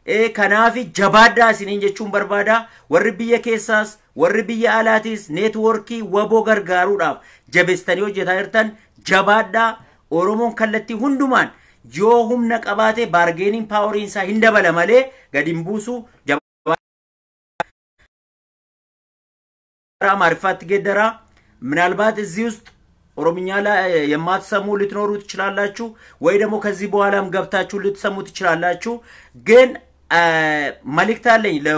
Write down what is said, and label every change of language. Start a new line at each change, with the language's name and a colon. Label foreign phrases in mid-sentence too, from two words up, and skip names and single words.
Oromo: kanaafi jabaadhaa isiniin jechuun barbaada warri biyya keessaas warri biyya alaatis neetworkii waboo gargaaruudhaaf jabeestanii hojjetaa jirtan jabaadhaa Oromoon kallattii hundumaan yoo humna qabaate
English: bargaining power
Oromo: isaa hin dabala malee gadi hin buusu
Amharic: ማርፋት ገደራ ምናልባት እዚህ ውስጥ ኦሮምኛ ላይ የማትሰሙ ልትኖሩ ትችላላችሁ ወይ ደግሞ ከዚህ በኋላም ገብታችሁ ልትሰሙ ትችላላችሁ ግን መልእክት አለኝ